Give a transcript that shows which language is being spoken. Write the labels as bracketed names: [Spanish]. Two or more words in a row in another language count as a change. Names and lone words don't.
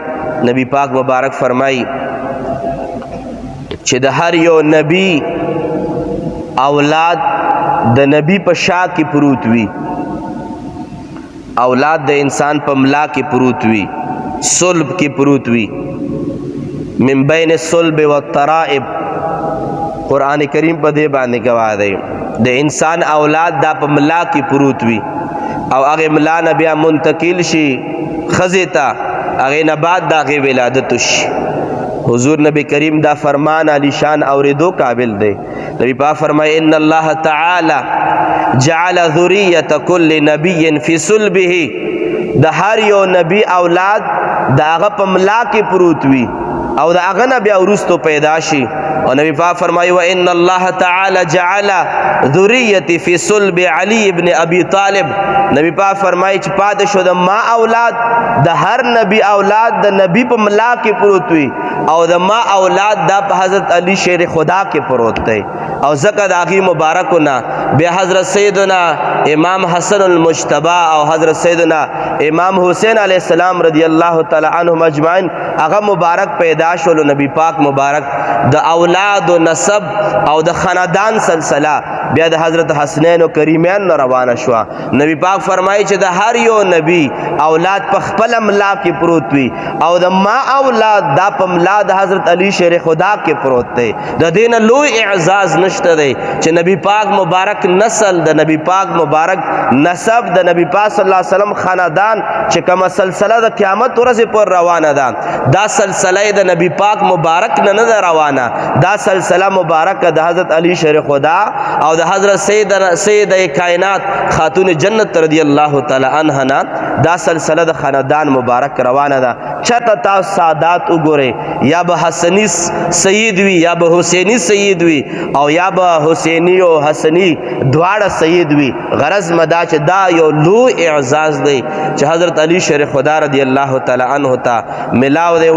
[Pashto] نبی پاک مبارک فرمای چې د هر یو نبی اولاد د نبی په شا کې پروت وي، اولاد د انسان په ملا کې پروت وي، صلب کې پروت وي، [Arabic] من بین الصلب والترائب. [Pashto] قرآن کریم په دې باندې گواه دی د انسان اولاد دا په ملا کې پروت وي او هغه ملا نه بیا منتقل شي ښځې ته، هغې نه بعد د هغې ولادت وشي. حضور نبی کریم دا فرمان علی شان اوریدو قابل دی. نبی پاک فرمائے [Arabic] ان اللہ تعالی جعل ذریت کل نبی فی صلبه، [Pashto] د هر یو نبی اولاد د هغه په ملا کې پروت وي او د هغه نه بیا وروستو پیدا شي. او نبی پاک فرمایي [Arabic] و ان الله تعالی جعل ذریتی فی صلب علی ابن ابی طالب. [Pashto] نبی پاک فرمایي چې پاتې شو د ما اولاد د هر نبی اولاد د نبی په ملا کې پروت وي او د ما اولاد دا په حضرت علی شیر خدا کې پروت دی. او ځکه د هغې مبارکونه بیا حضرت سیدنا امام حسن المجتبی او حضرت سیدنا امام حسین [Arabic] علیہ السلام رضی اللہ تعالی عنہم اجمعین [Pashto] هغه مبارک پیدا شولو. نبی پاک مبارک د اولاد و نسب او د خاندان سلسله بیا د حضرت حسنین او کریمین نه روانه شو. نبی پاک فرمایي چې د هر یو نبی اولاد په خپل ملا کې پروت وي او د ما اولاد دا په ملا د حضرت علی شیر خدا کې پروت دی. د دین لوی اعزاز نشته دی چې نبی پاک مبارک نسل د نبی پاک مبارک نسب د نبی پاک [Arabic] صلی الله علیه وسلم [Pashto] خاندان چې کومه سلسله د قیامت ورځې پر روانه ده، دا سلسله د نبی پاک مبارک نه نه روانه، دا سلسله مبارک د حضرت علی شیر خدا او د حضرت سید کائنات خاتون جنت [Arabic] رضی الله تعالی عنها [Pashto] نه دا سلسله د خاندان مبارک روانه ده. چته تاسو سادات وګورئ، یا به حسنی سید وی یا به حسینی سید وی او یا به حسینی او حسنی دواړه سید وی. غرض مدا چې دا یو لوی اعزاز دی چې حضرت علی شیر خدا [Arabic] رضی الله تعالی عنہ [Pashto] ته ملاو دی.